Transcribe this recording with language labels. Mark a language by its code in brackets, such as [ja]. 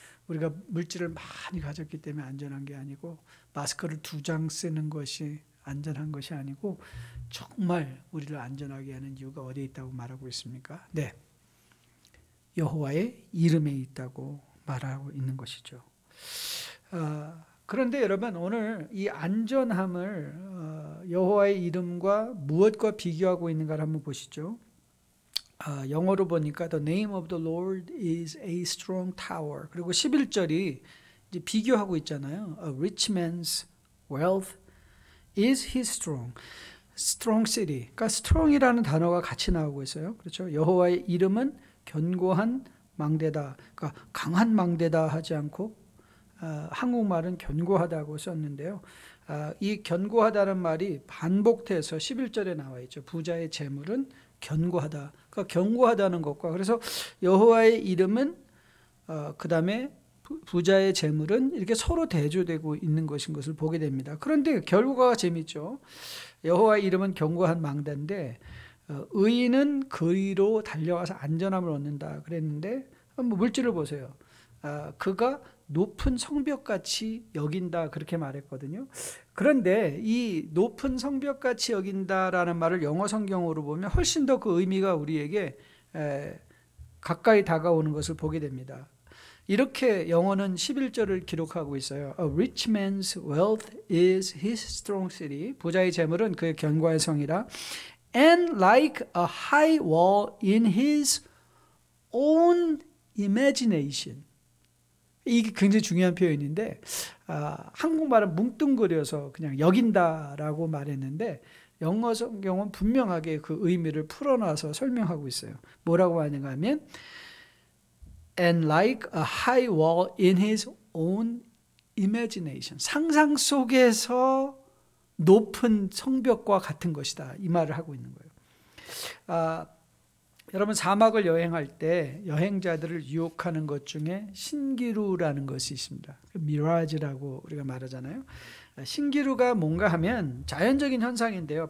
[ko] 우리가 물질을 많이 가졌기 때문에 안전한 게 아니고, 마스크를 2장 쓰는 것이 안전한 것이 아니고, 정말 우리를 안전하게 하는 이유가 어디에 있다고 말하고 있습니까? 네, 여호와의 이름에 있다고 말하고 있는 것이죠. 그런데 여러분, 오늘 이 안전함을 여호와의 이름과 무엇과 비교하고 있는가를 한번 보시죠. 영어로 보니까 [en] The name of the Lord is a strong tower. [ko] 그리고 11절이 이제 비교하고 있잖아요. [en] A rich man's wealth is his strong city. [ko] 그러니까 strong이라는 단어가 같이 나오고 있어요. 그렇죠? 여호와의 이름은 견고한 망대다. 그러니까 강한 망대다 하지 않고 한국말은 견고하다고 썼는데요. 이 견고하다는 말이 반복돼서 11절에 나와 있죠. 부자의 재물은 견고하다. 그러니까 견고하다는 것과, 그래서 여호와의 이름은 그 다음에 부자의 재물은 이렇게 서로 대조되고 있는 것인 것을 보게 됩니다. 그런데 결과가 재밌죠. 여호와의 이름은 견고한 망대인데 의인은 그리로 달려가서 안전함을 얻는다 그랬는데, 한번 물질을 보세요. 그가 높은 성벽같이 여긴다 그렇게 말했거든요. 그런데 이 높은 성벽같이 여긴다라는 말을 영어 성경으로 보면 훨씬 더 그 의미가 우리에게 가까이 다가오는 것을 보게 됩니다. 이렇게 영어는 11절을 기록하고 있어요. [en] A rich man's wealth is his strong city. [ko] 부자의 재물은 그의 견고한 성이라. [en] And like a high wall in his own imagination. [ko] 이게 굉장히 중요한 표현인데 한국말은 뭉뚱그려서 그냥 여긴다라고 말했는데 영어 성경은 분명하게 그 의미를 풀어놔서 설명하고 있어요. 뭐라고 하는가 하면 [en] And like a high wall in his own imagination. [ko] 상상 속에서 높은 성벽과 같은 것이다. 이 말을 하고 있는 거예요. 여러분, 사막을 여행할 때 여행자들을 유혹하는 것 중에 신기루라는 것이 있습니다. 미라지라고 우리가 말하잖아요. 신기루가 뭔가 하면 자연적인 현상인데요.